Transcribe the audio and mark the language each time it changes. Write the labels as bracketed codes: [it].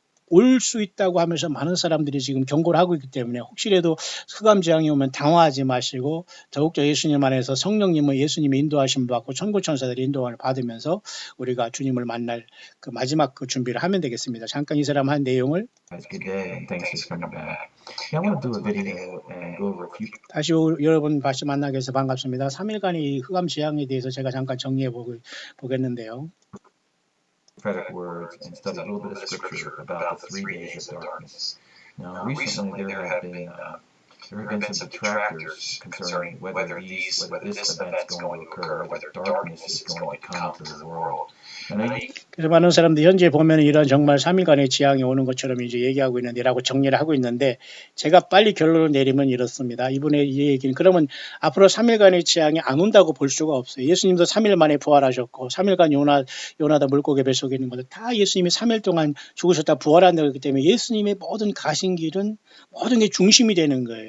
[ko] 올 수 있다고 하면서 많은 사람들이 지금 경고를 하고 있기 때문에 혹시라도 흑암 재앙이 오면 당황하지 마시고 더욱더 예수님 안에서 성령님의 예수님의 인도하심을 받고 천구천사들의 인도함을 받으면서 우리가 주님을 만날 그 마지막 그 준비를 하면 되겠습니다. 잠깐 이 사람 한 내용을 [en] Good day and thanks for coming back. Yeah, I want to do a video and go over a few [ko] 다시 여러분 다시 만나게 해서 반갑습니다. 3일간의 흑암 재앙에 대해서 제가 잠깐 정리해 보겠는데요. [en] prophetic words and study a little bit of scripture about the 3 days of darkness. Now, recently there have been some detractors concerning whether this event's going to occur, whether darkness is going to come to the world. [ko] 그래서 많은 사람들이 현재 보면 이런 정말 3일간의 재앙이 오는 것처럼 이제 얘기하고 있는데라고 정리를 하고 있는데 제가 빨리 결론을 내리면 이렇습니다. 이분의 이 얘기는 그러면 앞으로 3일간의 재앙이 안 온다고 볼 수가 없어요. 예수님도 3일 만에 부활하셨고 3일간 요나다 물고기 뱃속에 있는 것도 다 예수님이 3일 동안 죽으셨다 부활한다고 했기 때문에 예수님의 모든 가신 길은 모든 게 중심이 되는 거예요.